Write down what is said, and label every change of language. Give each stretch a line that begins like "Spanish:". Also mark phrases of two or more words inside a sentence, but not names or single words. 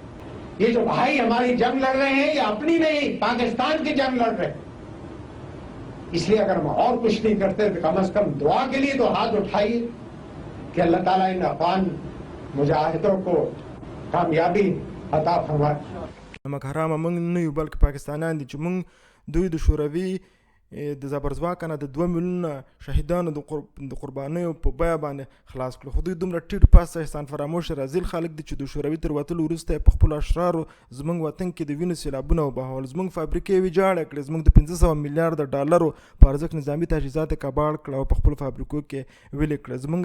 Urdu: یہ جو بھائی ہماری جنگ لڑ رہے ہیں یہ اپنی نہیں پاکستان کی جنگ لڑ رہے ہیں. اس لیے اگر ہم اور کچھ نہیں کرتے تو کم سے کم دعا کے لیے تو ہاتھ اٹھائیے کہ اللہ تعالی ان افغان مجاہدوں کو کامیابی عطا فرمائے.
Pashto: نمک حرامه موږ نه یو بلکې پاکستانیان دي چې موږ دوی د شوروي د زبرځواک نه د 2 میلیونه شهیدانو د قربانیو په بیه باندې خلاص کړو. خو دوی دومره ټیټ پاسه احسان فراموش رازیل خلک دي چې د شوروي تر وتلو وروسته په خپلو اشرارو زموږ وطن کې د وینو سیلابونه وبهول، زموږ فابریکې ویجاړې کړې، زموږ د 500 میلیارده ډالرو په ارزښت نظامي تجهیزات یې کباړ کړه او په خپلو فابریکو کې ویلې کړه.